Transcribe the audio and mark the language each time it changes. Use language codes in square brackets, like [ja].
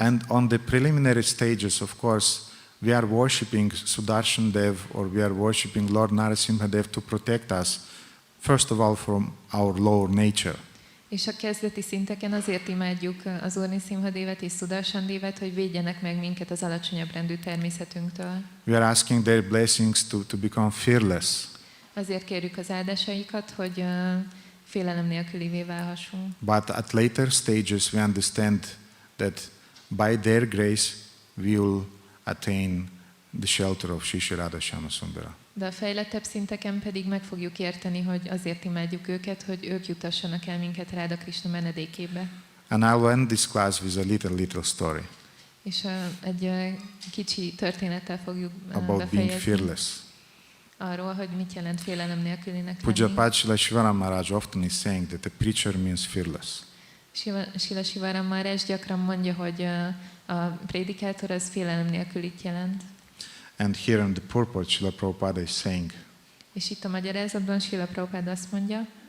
[en] And on the preliminary stages, of course, we are worshipping Sudarshan Dev, or we are worshipping Lord Nṛsimha Dev to protect us, first of all, from our lower nature. [hu] És a kezdeti szinteken azért imádjuk az Úr Nṛsimha Devet és Sudarshan Devet, hogy védjenek meg minket az alacsonyabb rendű természetünktől. [en] We are asking their blessings to become fearless. [hu] Azért kérjük az áldásaikat, hogy félelem nélkülivé válhassunk. [en] But at later stages we understand that by their grace we will attain the shelter of Shri Radha Shyama Sundara. [hu] De a fejlettebb szinteken pedig meg fogjuk érteni, hogy azért imádjuk őket, hogy ők jutassanak el minket Radha Krishna menedékébe. [en] And I'll end this class with a little story [hu] És egy kicsi történettel fogjuk [en] about being [hu] befejezni. [en] fearless. [hu] Arról, hogy mit jelent félelem nélkülinek lenni. [en] Pujapad Srila Shivaram Maharaj often is saying that a preacher means fearless. [hu] Srila Shivaram Maharaj gyakran mondja, hogy a prédikátor az félelem nélkülit jelent. [en] And here in the purport, Srila Prabhupada is saying, [hu] És itt a magyarázatban Srila Prabhupada azt mondja,